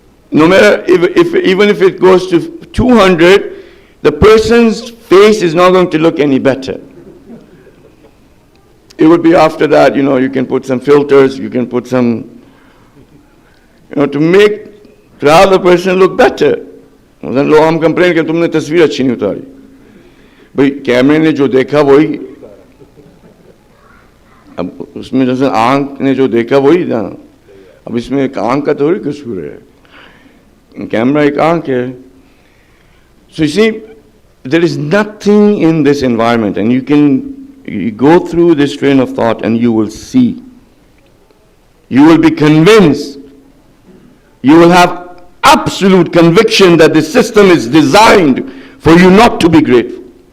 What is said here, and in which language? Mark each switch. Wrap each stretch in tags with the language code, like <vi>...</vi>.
<en>no matter even if it goes to 200, the person's face is not going to look any better. It would be after that, you can put some filters, you can put some, to have the person look better.</en> <ur>لوگ ہم complain کہ تم نے تصویر اچھی نہیں اتاری. بھئی کیمرے نے جو دیکھا وہی, اب اس میں جیسے آنکھ نے جو دیکھا وہی نا, اب اس میں ایک آنکھ کا تھوڑی قصور ہے, کیمرہ ایک آنکھ ہے.</ur> <en>So you see, there is nothing in this environment, and you go through this train of thought and you will see. You will be convinced. You will have absolute conviction that the system is designed for you not to be grateful.</en>